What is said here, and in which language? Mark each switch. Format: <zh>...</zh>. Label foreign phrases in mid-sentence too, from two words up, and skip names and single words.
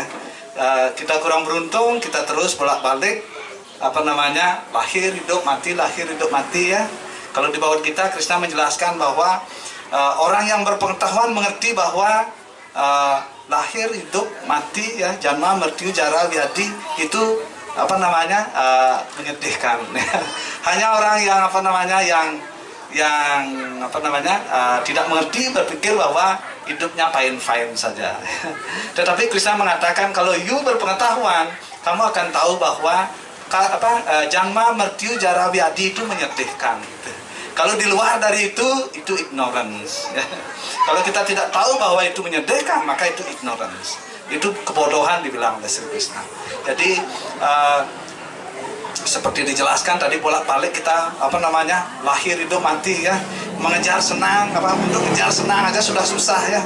<id>Kita kurang beruntung, kita terus bolak-balik lahir hidup mati ya. Kalau di bawah kita, Krishna menjelaskan bahwa orang yang berpengetahuan mengerti bahwa lahir, hidup, mati ya,</id> <sa>janma, mertyu, jara, vyadi</sa> <id>itu menyedihkan. Hanya orang yang tidak mengerti berpikir bahwa hidupnya fine saja. Tetapi Krishna mengatakan kalau you berpengetahuan, kamu akan tahu bahwa</id> <sa>janma, mertyu, jara, vyadi</sa> <id>itu menyedihkan. Kalau di luar dari itu ignorance. Kalau kita tidak tahu bahwa itu menyedihkan, maka itu ignorance. Itu kebodohan dibilang oleh Sri Krishna. Jadi seperti dijelaskan tadi, bolak-balik kita lahir, hidup, mati ya, mengejar senang, untuk mengejar senang aja sudah susah ya.</id>